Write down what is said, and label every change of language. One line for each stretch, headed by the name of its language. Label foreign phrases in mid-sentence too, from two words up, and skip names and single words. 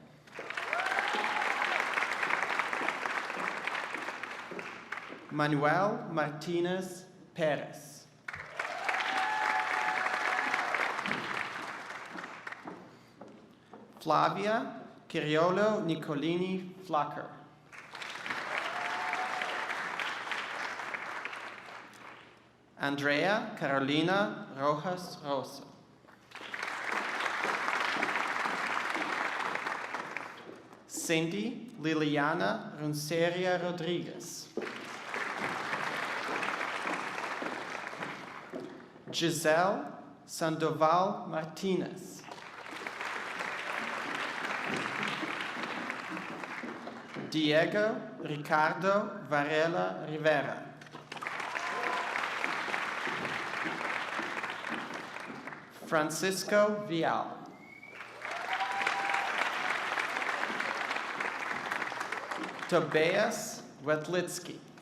Spanish: Manuel Martinez Perez. Flavia Kiriolo Nicolini Flacker. Andrea Carolina Rojas Rosa. Cindy Liliana Runceria Rodriguez. Giselle Sandoval Martinez. Diego Ricardo Varela Rivera. Francisco Vial. Tobias Wetlitsky.